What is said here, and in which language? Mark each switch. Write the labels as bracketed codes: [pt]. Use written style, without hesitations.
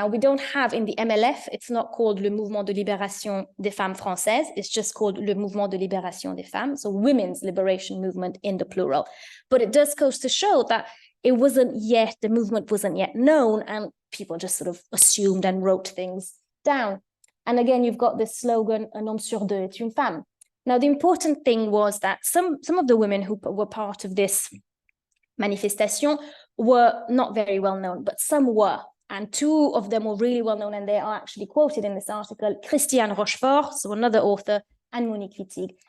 [en] Now, we don't have in the MLF, it's not called le Mouvement de Libération des Femmes Françaises, it's just called le Mouvement de Libération des Femmes, so women's liberation movement in the plural. But it does go to show that it wasn't yet, the movement wasn't yet known, and people just sort of assumed and wrote things down. And again, you've got this slogan, [fr] un homme sur deux est une femme. [en] Now, the important thing was that some of the women who were part of this manifestation were not very well known, but some were. And 2 of them were really well known, and they are actually quoted in this article, Christiane Rochefort, so another author, and Monique Wittig.